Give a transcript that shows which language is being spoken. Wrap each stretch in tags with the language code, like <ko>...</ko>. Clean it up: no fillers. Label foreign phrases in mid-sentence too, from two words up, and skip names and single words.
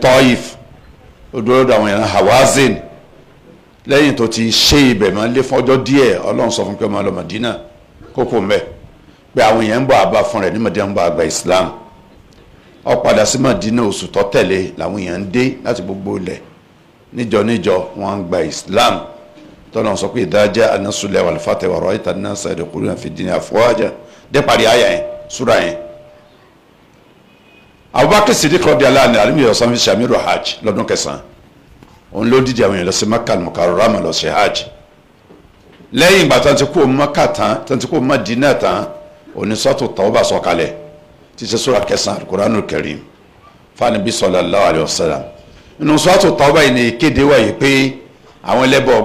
<yo>Taif ó dúró lọ́dọ̀ àwọn yẹn Hawazin lẹ́yìn tó ti ṣe ibẹ̀ máa lé fún ọjọ́ díẹ̀ Ọlọ́run sọ fún pé ọmọ lọ Madina kókó mbẹ́ pé àwọn yẹn ń bọ̀ àbá fún rẹ̀ ní Madina ń bọ̀ àgbà Islam ó padà sí Madina oṣù tó tẹ̀lé làwọn yẹn ń dé láti gbogbo ilẹ̀ níjọ wọn ń gba Islam tọ́lọ́run sọ pé</yo> <ar>إذا جاء نصر الله والفتح ورأيت الناس يدخلون في الدين أفواجا</ar> <yo>dé parí àyà yẹn súra yẹn. Abubakar Siddiq</yo> <ar>رضي الله عنه</ar> <yo>alimi ọ̀sán fi ṣàmìrò hajj lọ́dún kẹsàn-án òun ló dídì àwọn èèyàn lọ sí Makkah al-Mukarramah lọ sí hajj lẹ́yìn ìgbà tó ti kó Makkah tán tó ti kó Madina tán òní sọ́tò Tawbah sọ̀kalẹ̀ tí ṣe súra kẹsàn-án al-Qur'anul Karim fani bí</yo> <ar>صلى الله عليه وسلم</ar> <yo>inú sọ́tò Tawbah yìí ni kéde wáyé pé àwọn ẹlẹ́bọ̀</yo>